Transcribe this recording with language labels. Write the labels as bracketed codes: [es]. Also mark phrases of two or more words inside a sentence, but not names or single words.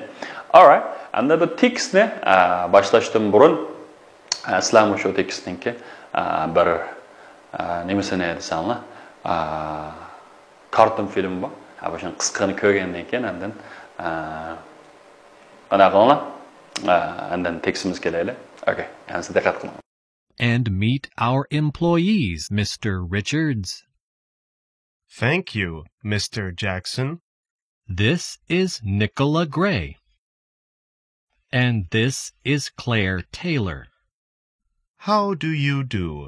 [uz] Alright, hamda bu tekstni boshlashdan burun sizlar shu tekstningki bir nimasini aytsanlar, karton film bor. O'shani qisqani ko'rgandan keyin hamdan ana qilinglar. Hamdan tekstimiz kelaylik. Okay, hamma diqqat qiling. [en] And meet our employees, Mr. Richards. Thank you, Mr. Jackson. This is Nicola Gray. And this is Claire Taylor. How do you do?